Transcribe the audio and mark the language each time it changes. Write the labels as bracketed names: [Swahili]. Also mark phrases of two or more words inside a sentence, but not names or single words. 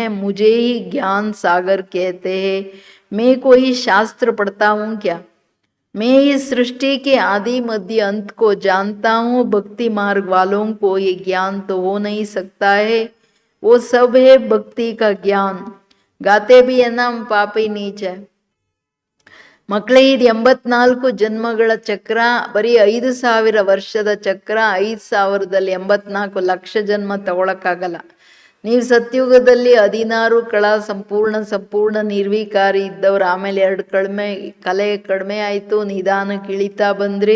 [Hindi] मुझे ही ज्ञान सागर कहते हैं. मैं कोई शास्त्र पढ़ता हूँ क्या? मैं इस सृष्टि के आदि मध्य अंत को जानता हूँ. भक्ति मार्ग वालों को ये ज्ञान तो हो नहीं सकता है. वो सब है भक्ति का ज्ञान. गाते भी है ना हम पापी नीच है. [Kannada] ಮಕ್ಕಳೇ, ಇದು 84 ಜನ್ಮಗಳ ಚಕ್ರ. ಬರೀ 5000 ವರ್ಷದ ಚಕ್ರ. 5000ದಲ್ಲಿ 84 ಲಕ್ಷ ಜನ್ಮ ತಗೊಳಕ್ಕಾಗಲ್ಲ. ನೀವು ಸತ್ಯುಗದಲ್ಲಿ 16 ಕಳ ಸಂಪೂರ್ಣ ನಿರ್ವಿಕಾರಿ ಇದ್ದವ್ರು. ಆಮೇಲೆ 2 ಕಲೆ ಕಡಿಮೆ ಆಯಿತು. ನಿಧಾನಕ್ಕೆ ಇಳಿತಾ ಬಂದ್ರಿ.